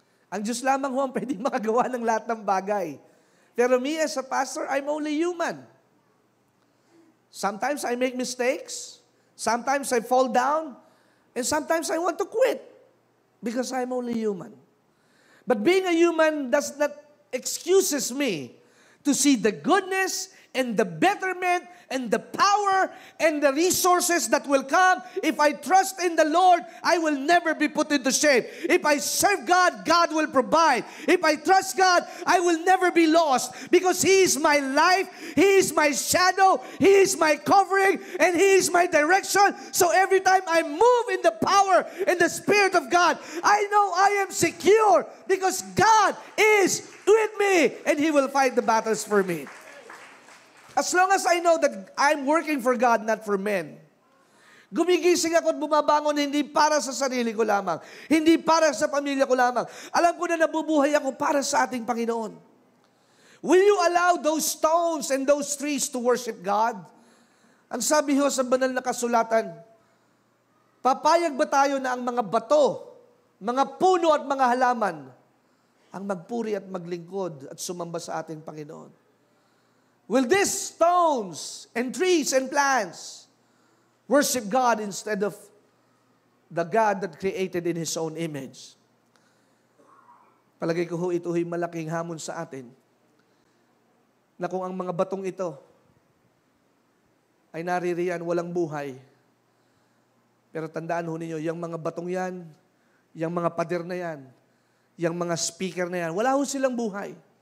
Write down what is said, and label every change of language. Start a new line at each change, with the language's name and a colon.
Filipino: Ang Diyos lamang ho ang pwedeng makagawa ng lahat ng bagay.
English: Pero me as a pastor, I'm only human. Sometimes I make mistakes. Sometimes I fall down. And sometimes I want to quit. Because I'm only human. But being a human does not excuses me to see the goodness and the betterment and the power and the resources that will come. If I trust in the Lord, I will never be put into shame. If I serve God, God will provide. If I trust God, I will never be lost because He is my life, He is my shadow, He is my covering, and He is my direction. So every time I move in the power and the Spirit of God, I know I am secure because God is with me and He will fight the battles for me. As long as I know that I'm working for God, not for men.
Filipino: Gumigising ako at bumabangon hindi para sa sarili ko lamang. Hindi para sa pamilya ko lamang. Alam ko na nabubuhay ako para sa ating Panginoon.
English: Will you allow those stones and those trees to worship God?
Filipino: Ang sabi ho sa banal na kasulatan, papayag ba tayo na ang mga bato, mga puno at mga halaman, ang magpuri at maglingkod at sumamba sa ating Panginoon?
English: Will these stones and trees and plants worship God instead of the God that created in His own image?
Filipino: Palagay ko ho, ito'y malaking hamon sa atin na kung ang mga batong ito ay naririyan, walang buhay. Pero tandaan ho ninyo, yung mga batong yan, yung mga pader na yan, yung mga speaker na yan, wala ho silang buhay.